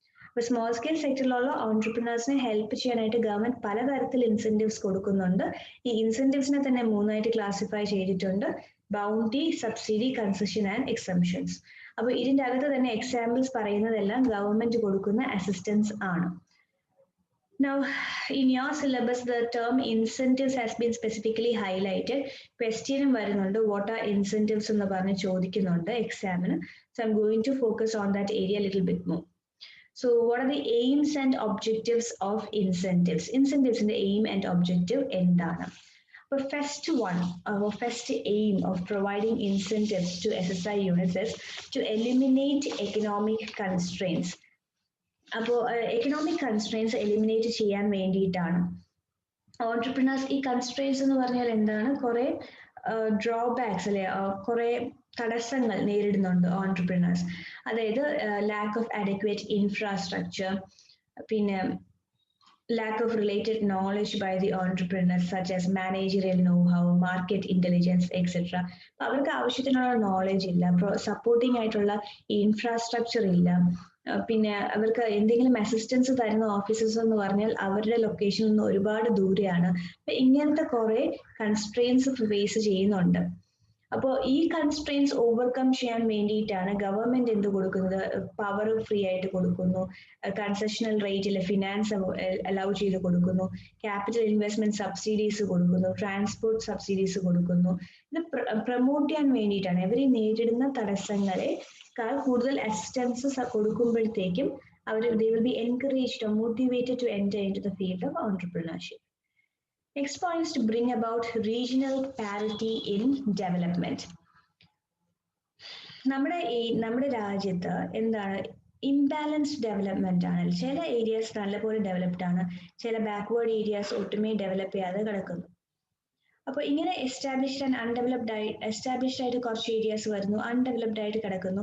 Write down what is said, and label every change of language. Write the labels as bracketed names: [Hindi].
[Malayalam] അപ്പൊ small scale സെക്ടറിലുള്ള ഓൺട്രപ്രണേഴ്സിനെ help ചെയ്യാനായിട്ട് government പലതരത്തിൽ ഇൻസെന്റീവ്സ് കൊടുക്കുന്നുണ്ട്. ഈ ഇൻസെന്റീവ്സിനെ തന്നെ 3ആയിട്ട് ക്ലാസിഫൈ ചെയ്തിട്ടുണ്ട്: bounty, subsidy, concession and exemptions. അപ്പൊ ഇതിന്റെ അകത്ത് തന്നെ എക്സാമ്പിൾസ് പറയുന്നതെല്ലാം ഗവൺമെന്റ് കൊടുക്കുന്ന അസിസ്റ്റൻസ് ആണ്. [English] Now, in your syllabus, the term incentives has been specifically highlighted. [Malayalam] Question varunnundu, [English] what are incentives [Malayalam] ennu parnu chodikkunnundu exam nu. [English] So I'm going to focus on that area a little bit more. So what are the aims and objectives of incentives? Incentives in the aim and objective endana. But first aim of providing incentives to SSI units is to eliminate economic constraints. [Malayalam] അപ്പോൾ economic constraints eliminate ചെയ്യാൻ വേണ്ടിയിട്ടാണ്. Entrepreneurs ഈ constraints എന്ന് പറഞ്ഞാൽ എന്താണ്? കുറെ drawbacks അല്ലെ, കുറെ തടസ്സങ്ങൾ നേരിടുന്നുണ്ട് ഓൺട്രപ്രണേഴ്സ്. [English] അതായത് lack of adequate infrastructure, പിന്നെ lack of related knowledge by the entrepreneurs such as managerial know-how, market intelligence, etc. [Malayalam] അവർക്ക് ആവശ്യത്തിനുള്ള നോളജ് ഇല്ല, സപ്പോർട്ടിംഗ് ആയിട്ടുള്ള ഇൻഫ്രാസ്ട്രക്ചർ ഇല്ല, പിന്നെ അവർക്ക് എന്തെങ്കിലും അസിസ്റ്റൻസ് തരുന്ന ഓഫീസേഴ്സ് എന്ന് പറഞ്ഞാൽ അവരുടെ ലൊക്കേഷനിൽ നിന്ന് ഒരുപാട് ദൂരെയാണ്. അപ്പൊ ഇങ്ങനത്തെ കുറെ കൺസ്ട്രെയിൻസ് ഫേസ് ചെയ്യുന്നുണ്ട്. അപ്പോൾ ഈ കൺസ്ട്രെയിൻസ് ഓവർകം ചെയ്യാൻ വേണ്ടിയിട്ടാണ് ഗവൺമെന്റ് എന്ത് കൊടുക്കുന്നത്? പവർ ഫ്രീ ആയിട്ട് കൊടുക്കുന്നു, കൺസെഷണൽ റേറ്റിൽ ഫിനാൻസ് അലൗ ചെയ്ത് കൊടുക്കുന്നു, ക്യാപിറ്റൽ ഇൻവെസ്റ്റ്മെന്റ് സബ്സിഡീസ് കൊടുക്കുന്നു, ട്രാൻസ്പോർട്ട് സബ്സിഡീസ് കൊടുക്കുന്നു. ഇത് പ്രൊമോട്ട് ചെയ്യാൻ വേണ്ടിയിട്ടാണ്. ഇവർ നേരിടുന്ന തടസ്സങ്ങളെ കൂടുതൽ assistance കൊടുക്കുമ്പോഴത്തേക്കും our [English] they will be encouraged or motivated to enter into the field of entrepreneurship. Next point is to bring about regional parity in development. [Malayalam] നമ്മുടെ രാജ്യത്ത് എന്താണ് ഇംബാലൻസ്ഡ് ഡെവലപ്മെന്റ് ആണ്. ചില ഏരിയാസ് നല്ലപോലെ ഡെവലപ്ഡ് ആണ്, ചില ബാക്ക്വേർഡ് ഏരിയാസ് ഒട്ടുമേ ഡെവലപ്പ് ചെയ്യാതെ കിടക്കുന്നു. അപ്പൊ ഇങ്ങനെ എസ്റ്റാബ്ലിഷ്ഡ് ആയിട്ട് കുറച്ച് ഏരിയാസ് വരുന്നു, അൺഡെവലപ്ഡ് ആയിട്ട് കിടക്കുന്നു.